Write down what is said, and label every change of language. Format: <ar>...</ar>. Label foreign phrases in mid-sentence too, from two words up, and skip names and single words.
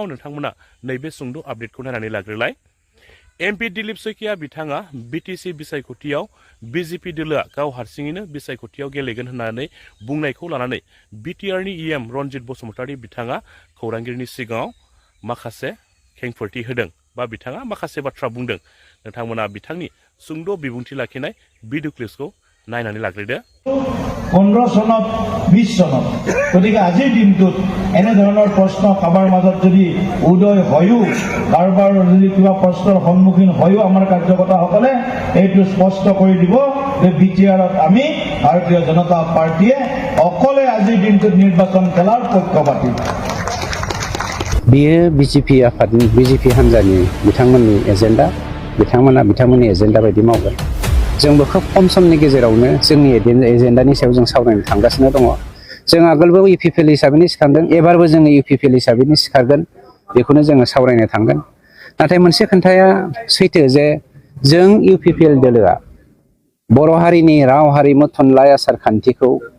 <brx>नोंथांमोना नैबे सुंद' आपडेटखौ नायनानै लाग्रोलाय एमपि दिलीप सैकिया बिथाङा बिटिसि बिसायख'थियाव बिजेपि दोलोआ गाव हारसिङैनो बिसायख'थियाव गेलेगोन होननानै बुंनायखौ लानानै बिटिआरनि इएम रनजित बसुमतारी बिथाङा खौरांगिरिनि सिगाङाव माखासे खेंफोरथि होदों बा बिथाङा माखासे बाथ्रा बुंदों नोंथांमोना बिथांनि सुंद' बिबुंथि लाखिनाय भिडिअ क्लिप्सखौ नायनानै लाग्रोदो</brx> <as>15 চনত 20 চনত গতিকে আজিৰ দিনটোত এনেধৰণৰ প্ৰশ্ন কাবাৰ মাজত যদি উদয় হয়ও কাৰোবাৰ যদি কিবা প্ৰশ্নৰ সন্মুখীন হয়ও আমাৰ কাৰ্যকৰ্তাসকলে এইটো স্পষ্ট কৰি দিব যে বিটিআৰত আমি ভাৰতীয় জনতা পাৰ্টিয়ে অকলে আজিৰ দিনটোত নিৰ্বাচন খেলাৰ পক্ষপাতী</as> <brx>बियो बिजेपि हान्जानि बिथांमोननि एजेन्डा बिथांमोननि एजेन्डा बायदि मावगोन जोंबो खोब खम समनि गेजेरावनो जोंनि एजेन्डानि सायाव जों सावरायनो थांगासिनो दङ जों आगोलबो इउपिपिएल हिसाबैनो सिखारदों एबारबो जोङो इउपिपिएल हिसाबैनो सिखारगोन बेखौनो जोङो सावरायनो थांगोन नाथाय मोनसे खोथाया सैथो जे जों इउपिपिएल दोलोआ बर' हारिनि राव हारिमु थुनलाइ आसार खान्थिखौ</brx>